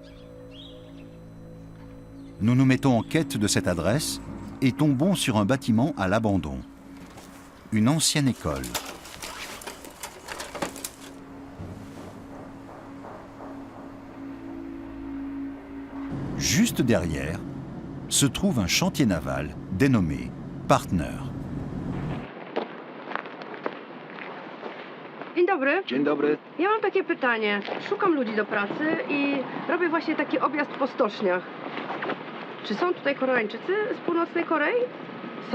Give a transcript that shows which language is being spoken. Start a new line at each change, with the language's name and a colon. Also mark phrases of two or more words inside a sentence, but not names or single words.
French: Nous nous mettons en quête de cette adresse et tombons sur un bâtiment à l'abandon. Une ancienne école. Juste derrière se trouve un chantier naval dénommé Partner.
Polish: Dzień dobry. Dzień dobry. Ja mam takie pytanie. Szukam ludzi do pracy i robię właśnie taki objazd po stoczniach. Czy są tutaj Koreańczycy z północnej Korei? Są?